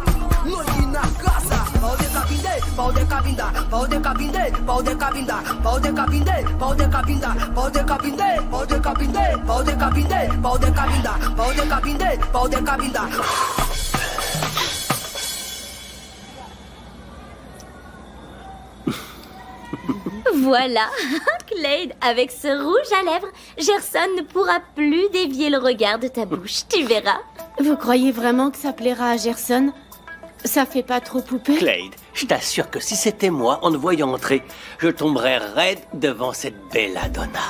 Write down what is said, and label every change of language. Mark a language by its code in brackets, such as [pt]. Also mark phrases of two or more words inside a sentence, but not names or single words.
[pt] Noite na casa, pau de cabinde, pau de cabinda, pau de cabinde, pau de cabinda, pau de cabinde, pau de cabinda, pau de cabinde, pau de cabinde, pau de cabinde, pau de cabinda, pau de cabinde, pau de cabinda. [fr] Voilà, Clade, avec ce rouge à lèvres, Gerson ne pourra plus dévier le regard de ta bouche, tu verras. Vous croyez vraiment que ça plaira à Gerson? Ça fait pas trop poupée? Clade, je t'assure que si c'était moi, en te voyant entrer, je tomberais raide devant cette belladonna.